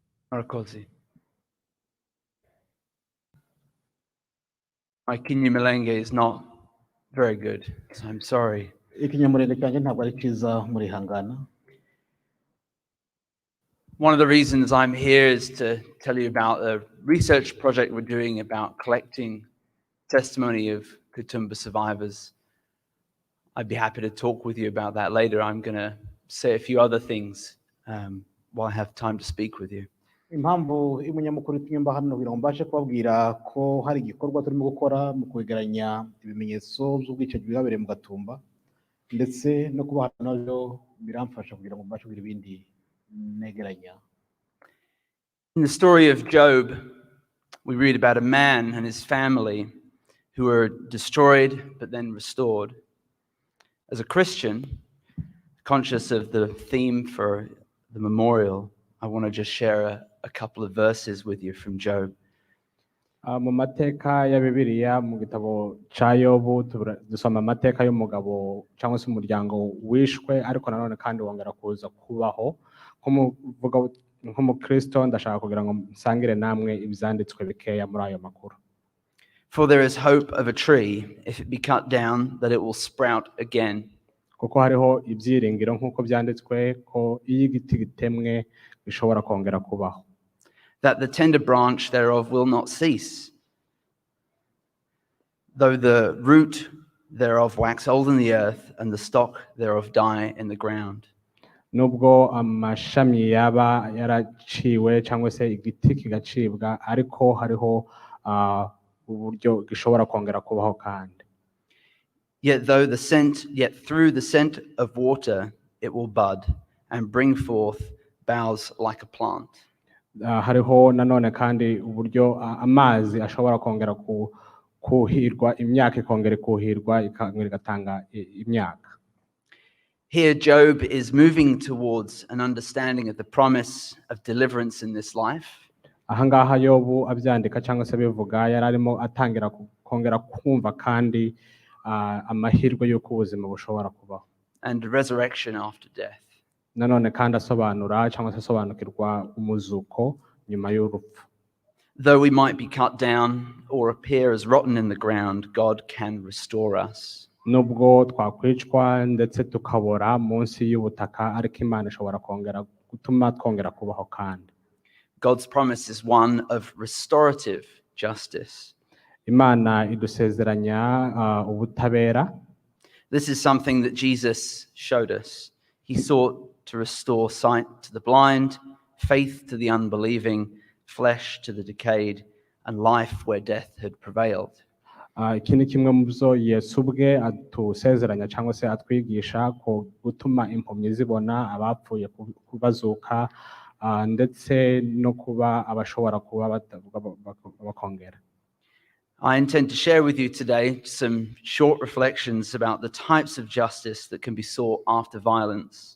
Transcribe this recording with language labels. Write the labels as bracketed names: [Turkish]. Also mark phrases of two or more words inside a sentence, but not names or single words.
[Kinyarwanda] Murakoze. [English] My Kinyamulenge is not very good, so I'm sorry. [Kinyarwanda] ikinyamurenge cyanjye ntabwo ari cyiza murihangana. [English] One of the reasons I'm here is to tell you about a research project we're doing about collecting testimony of Gatumba survivors. I'd be happy to talk with you about that later. I'm going to say a few other things while I have time to speak with you. [Kinyarwanda] Impamvu imunyamukuru itumye hano kugira ngo mbashe kubabwira ko hari igikorwa turimo gukora mu kwegeranya ibimenyetso by'ubwicanyi bwabereye mu Gatumba ndetse no kuba hano nabyo biramfasha kugira ngo mbashe kugira ibindi negeranya. [English] In the story of Job, we read about a man and his family who were destroyed but then restored. As a Christian, conscious of the theme for the memorial, I want to just share a couple of verses with you from Job. [Kinyarwanda] Mu mateka ya Bibiliya mu gitabo cya Yobu dusoma amateka y'umugabo cyangwa se umuryango wishwe ariko nanone kandi wongera kuza kubaho. Nk'umukristo ndashaka kugira ngo nsangire namwe ibyanditswe bikeya muri ayo makuru. [English] For there is hope of a tree, if it be cut down, that it will sprout again. [Kinyarwanda] Kuko hariho ibyiringiro nk'uko byanditswe ko iyo igiti gitemwe bishobora kongera kubaho. [English] That the tender branch thereof will not cease, though the root thereof wax old in the earth, and the stock thereof die in the ground. [Kinyarwanda] Nubwo amashami yaba yaraciwe cyangwa se igiti kigacibwa ariko hariho uburyo gishobora kongera kubaho kandi. [English] Yet through the scent of water it will bud and bring forth boughs like a plant. [Kinyarwanda] Hariho nanone kandi uburyo amazi ashobora kongera kuhirwa, imyaka ikongera kuhirwa igatanga imyaka. [English] Here Job is moving towards an understanding of the promise of deliverance in this life. [Kinyarwanda] Ahangaha Yobu abyandika cyangwa se bivuga yararimo atangira kongera kumva kandi amahirwe y'uko ubuzima bushobora kubaho. [English] And resurrection after death. [Kinyarwanda] Nanone kandi asobanura cyangwa se asobanukirwa umuzuko nyuma y'urupfu. [English] Though we might be cut down or appear as rotten in the ground, God can restore us. [Kinyarwanda] Nubwo twakwicwa ndetse tukabora munsi y'ubutaka ariko Imana ishobora kongera gutuma twongera kubaho kandi. [English] God's promise is one of restorative justice. [Kinyarwanda] Imana idusezeranya ubutabera. [English] This is something that Jesus showed us. He sought to restore sight to the blind, faith to the unbelieving, flesh to the decayed, and life where death had prevailed. [Kinyarwanda] Iki ni kimwe mu byo Yesu ubwe atusezeranya cyangwa se atwigisha ko gutuma impumyi zibona, abapfuye bazuka, ndetse no kuba abashobora kuba bakongera. [English] I intend to share with you today some short reflections about the types of justice that can be sought after violence.